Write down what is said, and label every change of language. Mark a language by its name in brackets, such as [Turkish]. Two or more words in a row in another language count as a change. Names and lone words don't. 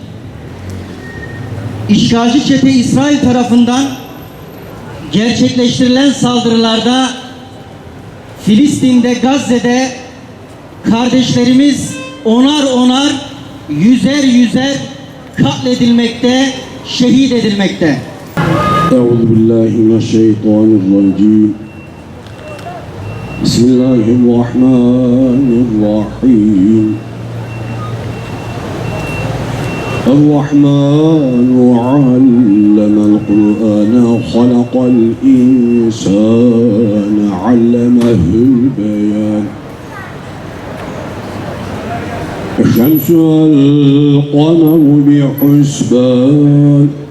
[Turkish] İşgalci çete İsrail tarafından gerçekleştirilen saldırılarda Filistin'de, Gazze'de kardeşlerimiz onar onar, yüzer yüzer katledilmekte, şehit edilmekte. [Arabic] أعوذ بالله من الشيطان الرجيم. بسم الله الرحمن الرحيم. الرحمن علم القرآن خلق الإنسان علمه البيان الشمس والقمر بحسبان